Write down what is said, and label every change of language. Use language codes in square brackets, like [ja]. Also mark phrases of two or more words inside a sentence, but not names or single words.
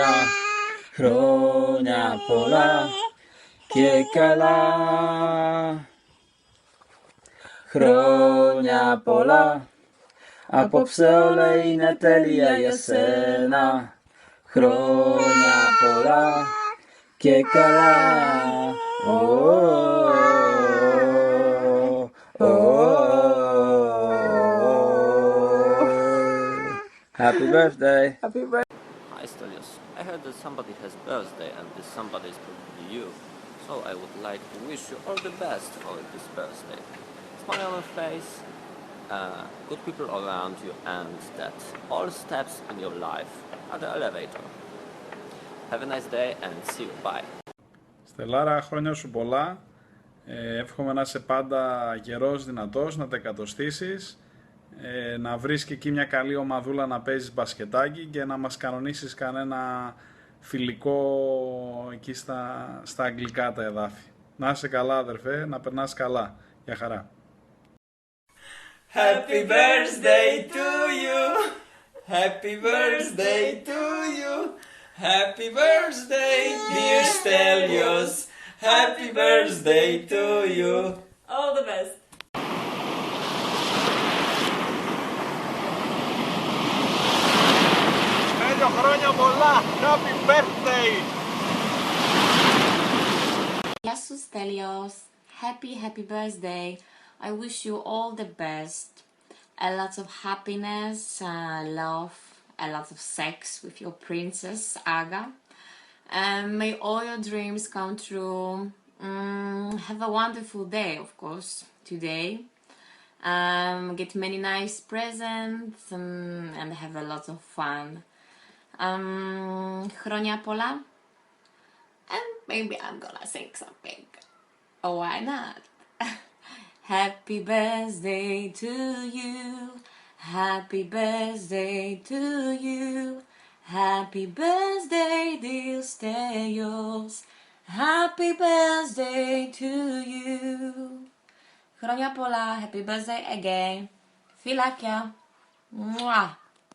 [el] Χρόνια πολλά και καλά. Χρόνια πολλά. Απόψε όλα είναι τέλεια για σένα. Χρόνια πολλά και καλά. [en] Happy birthday. Happy birthday. Hi Stelios, I heard that somebody has birthday and this somebody is probably you. So I would like to wish you all the best for this birthday. Smile on your face, good people around you, and that all steps in your life are the elevator. Have a nice day and see you. Bye. [el] Στελάρα, χρόνια σου πολλά. Εύχομαι να είσαι πάντα γερός, δυνατός, να τα εκατοστήσεις. Να βρεις και εκεί μια καλή ομαδούλα να παίζεις μπασκετάκι και να μας κανονίσεις κανένα φιλικό εκεί στα αγγλικά τα εδάφη. Να είσαι καλά αδερφέ, να περνάς καλά. Γεια χαρά. [en] Happy birthday to you. Happy birthday to you. Happy birthday, dear Stelios. Happy birthday to you. All the best. [el] Στέλιο, χρόνια πολλά. [en] Happy birthday. [el] Γεια σου Stelios. [en] Happy birthday. I wish you all the best. A lot of happiness, love, a lot of sex with your princess Aga. May all your dreams come true. Have a wonderful day, of course, today. Get many nice presents and have a lot of fun. [el] Χρόνια πολλά. [en] And maybe I'm gonna sing something. Oh, why not? Happy birthday to you. Happy birthday to you. Happy birthday, dear Stelios. Happy birthday to you. [el] Χρόνια πολλά. [en] Happy birthday again. [el] Φιλάκια. Μουά.